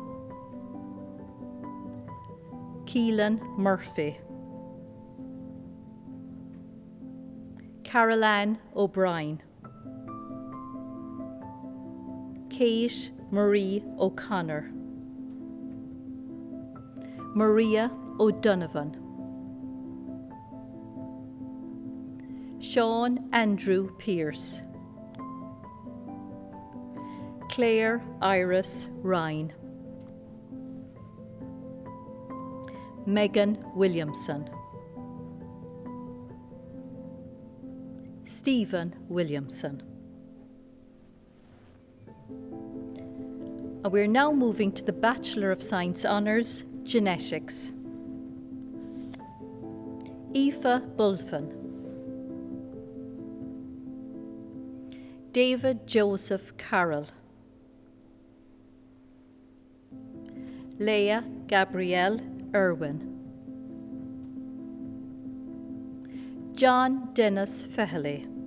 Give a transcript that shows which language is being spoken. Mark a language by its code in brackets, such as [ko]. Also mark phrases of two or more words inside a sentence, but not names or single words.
[en] Keelan Murphy, Caroline O'Brien, Kate Marie O'Connor, Maria O'Donovan, Sean Andrew Pearce, Claire Iris Ryan, Megan Williamson, Stephen Williamson. And we're now moving to the Bachelor of Science Honours, Genetics. Aoife Bulfin, David Joseph Carroll, Leah Gabrielle Irwin, John Dennis Fehley,